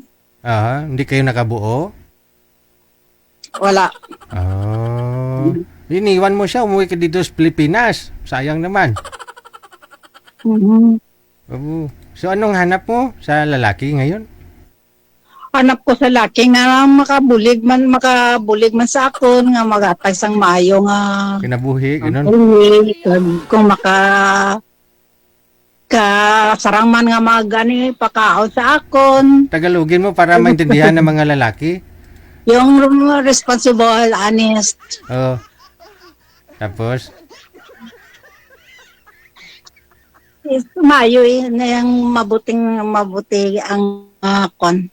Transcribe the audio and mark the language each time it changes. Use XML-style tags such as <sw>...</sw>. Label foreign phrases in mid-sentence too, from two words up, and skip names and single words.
<tl>Hindi kayo nakabuo? Wala. Iniwan mo siya, umuwi ka dito sa Pilipinas. Sayang naman. Mhm. Oo. So anong hanap mo sa lalaki ngayon?</tl> <hil>Hanap ko sa laki nga makabulig man sa akon nga magatay sang maayo nga Kinabuhi, ganun? kung sarang man nga magani pakaon sa akon.</hil> <tl>Tagalogin mo para maintindihan ng mga lalaki. Yung</tl> <en>responsible, honest.</en> <tl>Oo. Tapos? Mayo na yung mabuti ang kon.</tl>